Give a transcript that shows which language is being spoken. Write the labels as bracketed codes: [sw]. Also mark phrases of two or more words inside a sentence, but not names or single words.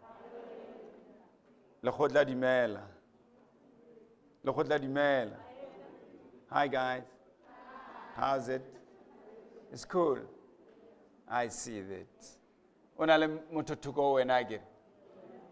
[st] Lekgotla dumela. Lekgotla dumela. [en] Hi guys. How's it? It's cool. I see that. [st] Ona le motho thoko wena ke.